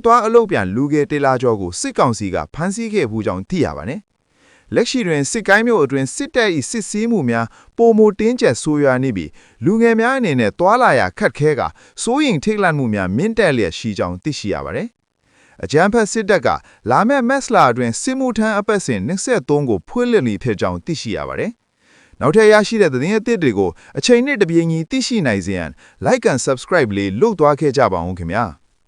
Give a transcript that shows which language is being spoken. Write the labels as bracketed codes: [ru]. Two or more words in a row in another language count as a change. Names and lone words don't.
[my] သွားအလုတ်ပြန်လူငယ်တေလာကျော်ကိုစစ်ကောင်စီကဖမ်းဆီးခဲ့မှုကြောင့်သိရပါနဲ့လက်ရှိတွင်စစ်ကိုင်းမြို့အတွင်းစစ်တပ်၏စစ်ဆေးမှုများပုံမတင်းကျပ်ဆိုးရွားနေပြီးလူငယ်များအနေနဲ့တွာလာရခတ်ခဲကစိုးရင်ထိတ်လန့်မှုများမြင့်တက်လျက်ရှိကြောင်းသိရှိရပါတယ်အကြမ်းဖက်စစ်တပ်ကလာမယ့်မက်စလာအတွင်းစစ်မှုထမ်းအပတ်စဉ်23ကိုဖွင့်လှစ်နေဖြစ်ကြောင်းသိရှိရပါတယ်နောက်ထပ်ရရှိတဲ့သတင်းအသစ်တွေကိုအချိန်နဲ့တပြေးညီသိရှိနိုင်စေရန် [en] like and subscribe [my] လေးလုပ်သွားခဲ့ကြပါဦးခင်ဗျာ